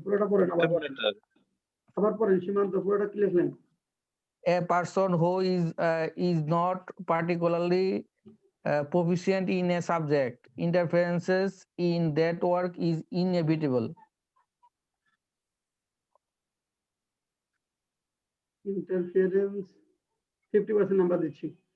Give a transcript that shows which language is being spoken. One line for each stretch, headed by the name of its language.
Bangla: পুরোটা পড়েন, আবার পড়েন সীমান্ত, পুরোটা কি লিখলেন?
English: A person who is not particularly proficient in a subject, interferences in that work is inevitable.
Bangla: Interference 50% number দিচ্ছি।